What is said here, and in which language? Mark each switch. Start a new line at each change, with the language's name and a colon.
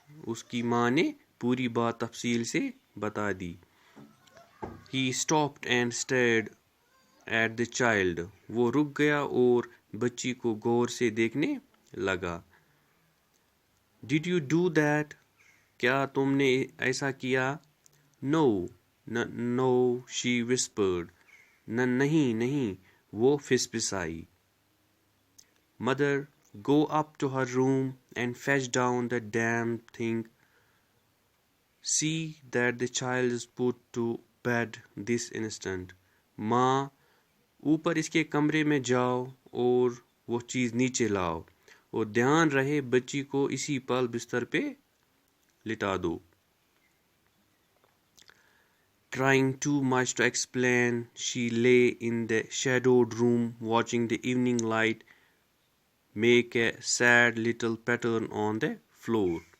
Urdu: اس کی ماں نے پوری بات تفصیل سے بتا دی۔
English: He stopped and stared at the child.
Urdu: وہ رک گیا اور بچی کو غور سے دیکھنے لگا۔
English: Did you do that?
Urdu: کیا تم نے ایسا کیا؟
English: No, no, she whispered.
Urdu: نہیں، وہ پھسپسائی۔
English: Mother, go up to her room and fetch down the damn thing. See that the child is put to bed this instant.
Urdu: ماں، اوپر اس کے کمرے میں جاؤ اور وہ چیز نیچے لاؤ، اور دھیان رہے بچی کو اسی پل بستر پہ لٹا دو۔
English: Trying too much to explain, she lay in the shadowed room watching the evening light make a sad little pattern on the floor.